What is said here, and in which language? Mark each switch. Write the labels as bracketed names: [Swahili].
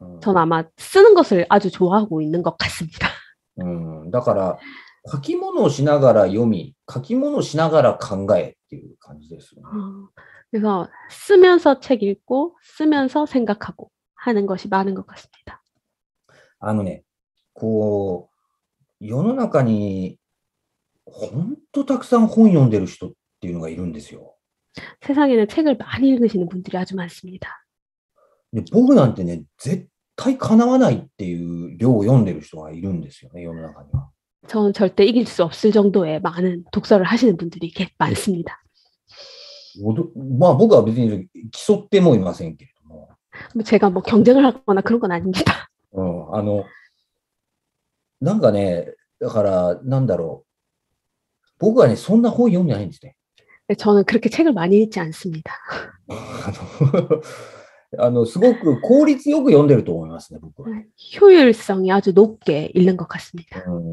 [Korean] 전 아마 쓰는 것을 아주 좋아하고 있는 것 같습니다. [Japanese] だから、書き物をしながら読み、書き物をしながら考えっていう感じですよね。 [Korean] 그래서 쓰면서 책 읽고, 쓰면서 생각하고 하는 것이 많은 것 같습니다. [Japanese] こう、世の中に、本当たくさん本読んでる人っていうのがいるんですよ。 [Korean] 세상에는 책을 많이 읽으시는 분들이 아주 많습니다. [Japanese] で、僕なんてね、絶対かなわないっていう量を読んでる人がいるんですよね、世の中には。 [Korean] 저는 절대 이길 수 없을 정도의 많은 독서를 하시는 분들이 많습니다. [Japanese] まあ僕は別に競ってもいませんけれども。 [Korean] 제가 뭐 경쟁을 하거나 그런 건 아닙니다. [Japanese] なんかね、だからなんだろう。僕はね、そんな本読んでないんですね。 [Korean] 저는 그렇게 책을 많이 읽지 않습니다. [Japanese] すごく効率よく読んでると思いますね、僕は。 [Korean] 효율성이 아주 높게 읽는 것 같습니다.